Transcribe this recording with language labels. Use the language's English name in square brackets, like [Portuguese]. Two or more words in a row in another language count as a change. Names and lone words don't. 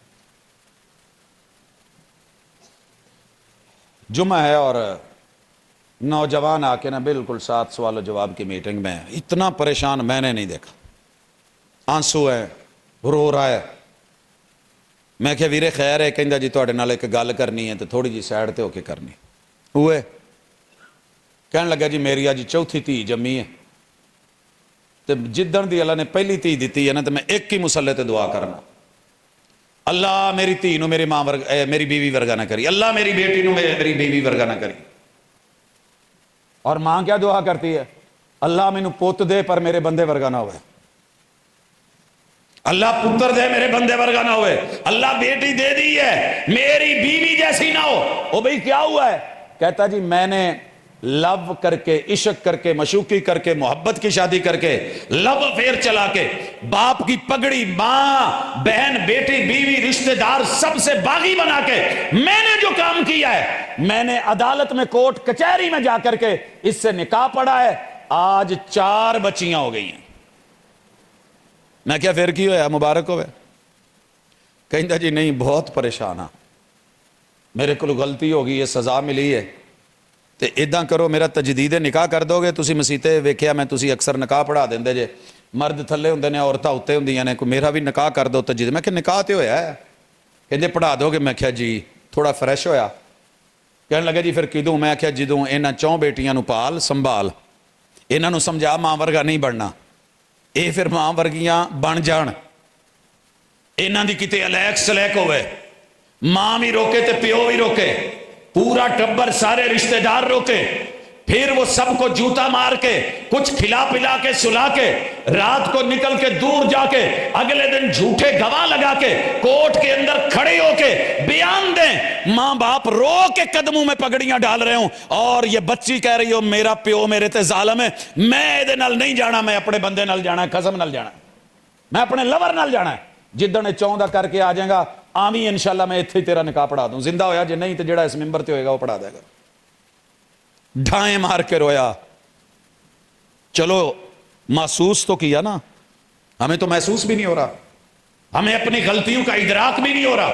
[Urdu] جمعہ ہے اور نوجوان آ کے نا بالکل 7 سوال و جواب کی میٹنگ میں, اتنا پریشان میں نے نہیں دیکھا. آنسو ہے, رو رہا ہے. [Punjabi] میں کہ ویرے خیر ہے, کہندا جی تواڈے نال ایک گل کرنی ہے تو تھوڑی جی سائڈ تے ہو کے کرنی. ہوئے کہن لگا جی میری اج چوتھی دھی جمی ہے, تے جدن دی اللہ نے پہلی دھی دیتی ہے نا تو میں ایک ہی مصلے تے دعا کرنا, اللہ میری دھی نو میری ماں میری بیوی ورگا نہ کری, اللہ میری بیٹی نو میری بیوی ورگا نہ کری. [Urdu] اور ماں کیا دعا کرتی ہے؟ [Punjabi] اللہ مینو پوت دے پر میرے بندے ورگا نہ ہوئے, اللہ پتر دے میرے بندے ورگا نہ ہوئے, اللہ بیٹی دے دی ہے میری بیوی جیسی نہ ہو. [Urdu] او بھئی کیا ہوا ہے؟ کہتا جی میں نے لو کر کے, عشق کر کے, مشوقی کر کے, محبت کی شادی کر کے, [English] love affair [Urdu] چلا کے, باپ کی پگڑی, ماں, بہن, بیٹی, بیوی, رشتہ دار سب سے باغی بنا کے میں نے جو کام کیا ہے, میں نے عدالت میں کورٹ کچہری میں جا کر کے اس سے نکاح پڑھا ہے. آج 4 بچیاں ہو گئی ہیں. [Punjabi] میں کیا پھر کی ہویا, مبارک ہوئے. کہندا جی نہیں بہت پریشان ہاں, [Urdu] میرے کو غلطی ہوگی, یہ سزا ملی ہے, [Punjabi] تے اداں کرو میرا تجدید نکاح کر دو گے. تسی مسیتے ویکھیا میں تسی اکثر نکاح پڑھا دیندے جے, مرد تھلے ہوندے نے عورتاں اوتے ہوندیاں نے, کوئی میرا بھی نکاح کر دو تجدید. میں کہ نکاح تے ہویا ہے, کہندے پڑھا دو گے. میں کہا جی, تھوڑا فریش ہویا. کہنے لگا جی پھر کدوں؟ میں کہا جدوں انہاں 4 بیٹیاں نو پال سنبھال, انہاں نو سمجھا ماں ورگا نہیں بننا, اے پھر ماں ورگیاں بن جان, انہاں دی کتے الیک سلیک ہوئے, ماں بھی روکے تے پیو بھی روکے, پورا ٹبر سارے رشتہ دار روکے, [Urdu] پھر وہ سب کو جوتا مار کے, کچھ کھلا پلا کے, سلا کے, رات کو نکل کے دور جا کے, اگلے دن جھوٹے گواہ لگا کے کورٹ کے اندر کھڑے ہو کے بیان دیں, ماں باپ رو کے قدموں میں پگڑیاں ڈال رہے ہوں, اور یہ بچی کہہ رہی ہو [Punjabi] میرا پیو میرے تے ظالم ہے, میں ادھے نال نہیں جانا, میں اپنے بندے نال جانا ہے, قسم نال جانا ہے, میں اپنے لور نال جانا ہے. جدن چاہتا کر کے آ جائے گا آویں انشاءاللہ میں اتھے تیرا نکاح پڑھا دوں, زندہ ہویا جے نہیں تو جڑا اس ممبر تے ہوئے گا وہ پڑھا دے گا. ڈھائیں مار کے رویا. [Urdu] چلو محسوس تو کیا نا, ہمیں تو محسوس بھی نہیں ہو رہا, ہمیں اپنی غلطیوں کا ادراک بھی نہیں ہو رہا.